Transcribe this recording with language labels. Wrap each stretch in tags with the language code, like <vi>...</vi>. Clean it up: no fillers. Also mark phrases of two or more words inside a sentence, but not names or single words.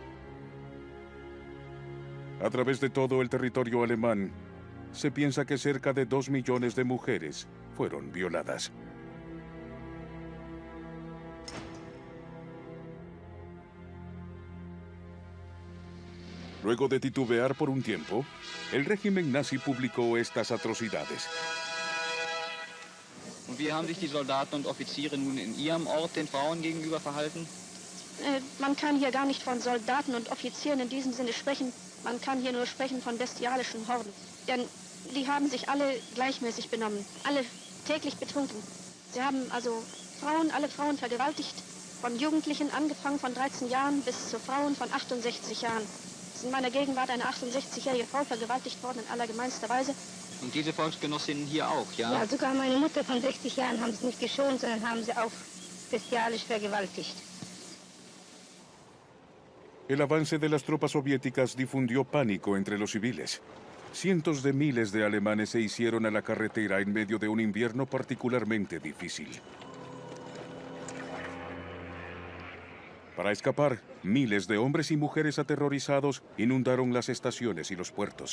<es>A través de todo el territorio alemán, se piensa que cerca de 2 millones de mujeres fueron violadas. Luego de titubear por un tiempo, el régimen nazi publicó estas atrocidades.</es> <de>Und wie haben sich die Soldaten und Offiziere nun in ihrem Ort den Frauen gegenüber verhalten? Man kann hier gar nicht von Soldaten und Offizieren in diesem Sinne sprechen. Man kann hier nur sprechen von bestialischen Horden. Denn die haben sich alle gleichmäßig benommen, alle täglich betrunken. Sie haben also alle Frauen vergewaltigt, von Jugendlichen angefangen von 13 Jahren bis zu Frauen von 68 Jahren. Es ist in meiner Gegenwart eine 68-jährige Frau vergewaltigt worden in allergemeinster Weise. Und diese Volksgenossinnen hier auch, ja? Ja, sogar meine Mutter von 60 Jahren haben sie nicht geschont, sondern haben sie auch bestialisch vergewaltigt.</de> <es>El avance de las tropas soviéticas difundió pánico entre los civiles. Cientos de miles de alemanes se hicieron a la carretera en medio de un invierno particularmente difícil. Para escapar, miles de hombres y mujeres aterrorizados inundaron las estaciones y los puertos.</es>